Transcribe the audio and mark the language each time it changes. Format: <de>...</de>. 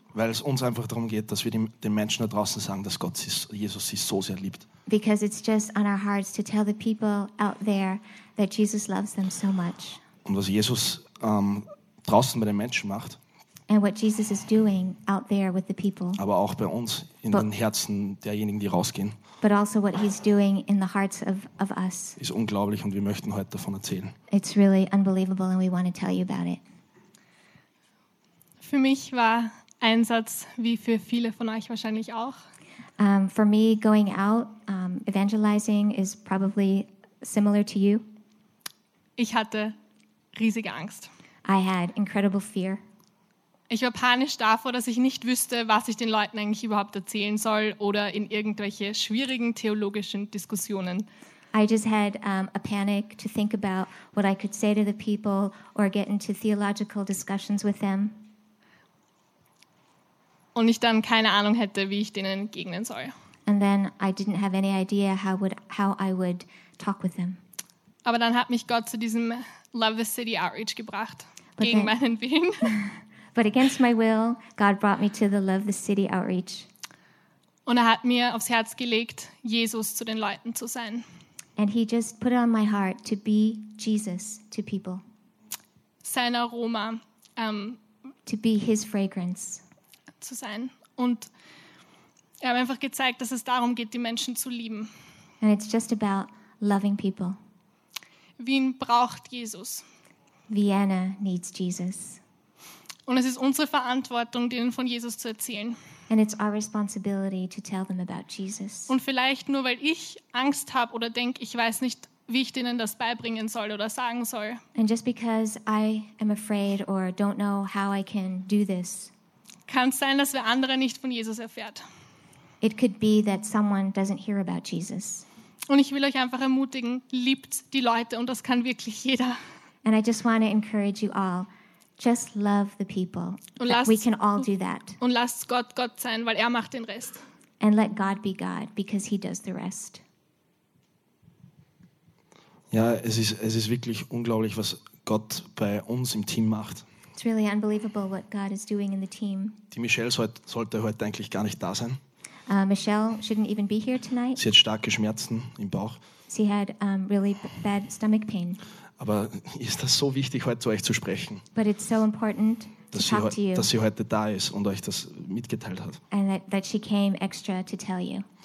<de>Weil es uns einfach darum geht, dass wir den Menschen da draußen sagen, dass Gott Jesus sie so sehr liebt.</de> <en>Because it's just on our hearts to tell the people out there that Jesus loves them so much.</en> <de>Und was Jesus draußen bei den Menschen macht.</de> <en>And what Jesus is doing out there with the people.</en> <de>Aber auch bei uns in den Herzen derjenigen, die rausgehen.</de> <en>But also what he's doing in the hearts of us.</en> <de>Ist unglaublich und wir möchten heute davon erzählen.</de> <en>It's really unbelievable and we want to tell you about it.</en> <de>Für mich war Einsatz wie für viele von euch wahrscheinlich auch.</de> <en>For me, going out, evangelizing is probably similar to you.</en> <de>Ich hatte riesige Angst.</de> <en>I had incredible fear.</en> <de>Ich war panisch davor, dass ich nicht wüsste, was ich den Leuten eigentlich überhaupt erzählen soll oder in irgendwelche schwierigen theologischen Diskussionen.</de> <en>I just had a panic to think about what I could say to the people or get into theological discussions with them.</en> <de>Und ich dann keine Ahnung hätte, wie ich denen entgegnen soll.</de> <en>And then I didn't have any idea how I would talk with them.</en> <de>Aber dann hat mich Gott zu diesem Love the City Outreach gebracht,</de> <en>but</en> <de>gegen meinen Willen.</de> <en>But against my will, God brought me to the Love the City Outreach.</en> <de>Und hat mir aufs Herz gelegt, Jesus zu den Leuten zu sein.</de> <en>And he just put it on my heart to be Jesus to people.</en> <de>Sein Aroma.</de> <en>To be his fragrance.</en> <de>Zu sein. Und er hat einfach gezeigt, dass es darum geht, die Menschen zu lieben.</de> <en>And it's just about loving people.</en> <de>Wien braucht Jesus.</de> <en>Vienna needs Jesus.</en> <de>Und es ist unsere Verantwortung, denen von Jesus zu erzählen.</de> <en>And it's our responsibility to tell them about Jesus.</en> <de>Und vielleicht nur, weil ich Angst habe oder denke, ich weiß nicht, wie ich denen das beibringen soll oder sagen soll.</de> <en>And just because I am afraid or don't know how I can do this.</en> <de>Kann es sein, dass wer andere nicht von Jesus erfährt.</de> <en>It could be that someone doesn't hear about Jesus.</en> <de>Und ich will euch einfach ermutigen, liebt die Leute und das kann wirklich jeder.</de> <en>And I just want to encourage you all. Just love the people.</en> <de>Und lasst,</de> <en>we can all do that.</en> <de>Und lasst Gott Gott sein, weil er macht den Rest.</de> <en>And let God be God, because he does the rest.</en> <de>Ja, es ist wirklich unglaublich, was Gott bei uns im Team macht.</de> <en>It's really unbelievable what God is doing in the team.</en> <de>Die Michelle sollte heute eigentlich gar nicht da sein.</de> <en>Michelle shouldn't even be here tonight.</en> <de>Sie hat starke Schmerzen im Bauch.</de> <en>She had really bad stomach pain.</en> <de>Aber ist das so wichtig, heute zu euch zu sprechen?</de> <en>But it's so important</en> <de>dass,</de> <en>to talk to you.</en> <de>Dass sie heute da ist und euch das mitgeteilt hat.</de> <en>And that she came extra to tell you.</en>